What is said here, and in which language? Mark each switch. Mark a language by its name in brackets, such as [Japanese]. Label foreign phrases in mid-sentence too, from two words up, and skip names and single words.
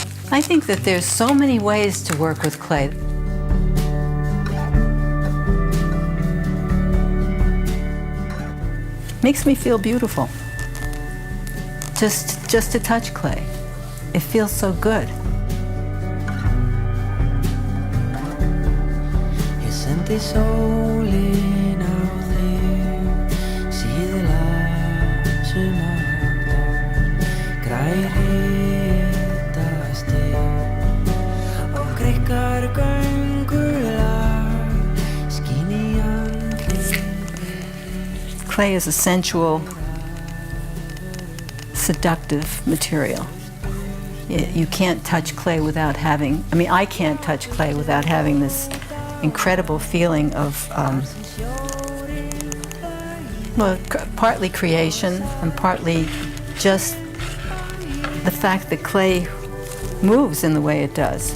[English] I think that there's so many ways to work with clay. Makes me feel beautiful. Just to touch clay. It feels so good. [Icelandic] Ég sendi sólin á þig, síðla sumardag, grær hitastig og greikkar göngulag, skín í andlit. [English] Clay is a sensual, seductive material. You can't touch clay without having, I can't touch clay without having this incredible feeling of, partly creation and partly just the fact that clay moves in the way it does.